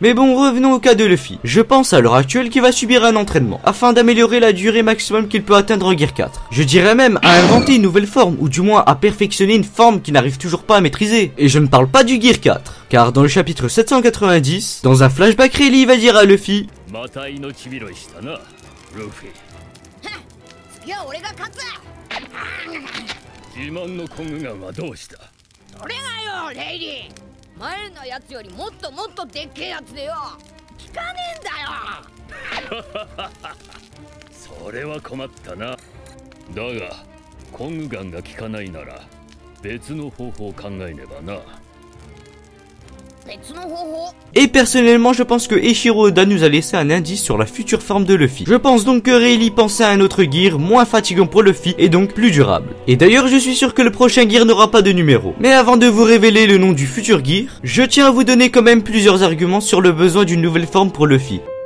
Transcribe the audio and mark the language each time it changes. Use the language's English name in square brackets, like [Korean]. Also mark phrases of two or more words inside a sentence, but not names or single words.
[French] Mais bon, revenons au cas de Luffy. Je pense à l'heure actuelle qu'il va subir un entraînement, afin d'améliorer la durée maximum qu'il peut atteindre en Gear 4. Je dirais même à inventer une nouvelle forme, ou du moins à perfectionner une forme qu'il n'arrive toujours pas à maîtriser. Et je ne parle pas du Gear 4, car dans le chapitre 790, dans un flashback, Rayleigh va dire à Luffy: [Japanese] 次は俺が勝つ。自慢のコングガンはどうした？それがよ、レイリー。前のやつよりもっともっとでっけえやつでよ。効かねえんだよ。それは困ったな。だがコングガンが効かないなら別の方法を考えねばな。 [French] Et personnellement, je pense que Eiichiro Oda nous a laissé un indice sur la future forme de Luffy. Je pense donc que Rayleigh pensait à un autre gear moins fatigant pour Luffy et donc plus durable. Et d'ailleurs, je suis sûr que le prochain gear n'aura pas de numéro. Mais avant de vous révéler le nom du futur gear, je tiens à vous donner quand même plusieurs arguments sur le besoin d'une nouvelle forme pour Luffy.